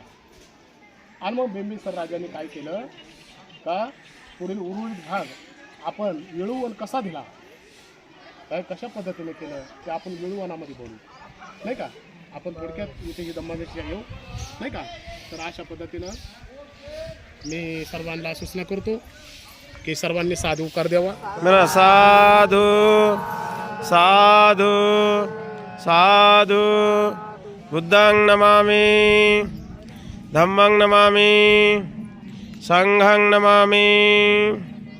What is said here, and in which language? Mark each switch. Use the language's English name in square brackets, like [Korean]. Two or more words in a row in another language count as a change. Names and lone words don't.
[Marathi] आणि मग बिंबिसार राजाने काय केलं का पुढील उर्वरित भाग आपण वेळूवन कसा दिला, काय कशा पद्धतीने केलं ते आपण वेळूवनामध्ये बोलू, नाही का? आपण थोडक्यात इथे ही धम्मदीक्षा घेऊ, नाही का? तर अशा पद्धतीनं मी सर्वांना सूचना करतो की सर्वांनी साधू उकार द्यावा. म्हणा [Pali] साधू साधू साधू. बुद्धं नमामि, धम्मं नमामि, संघं नमामि.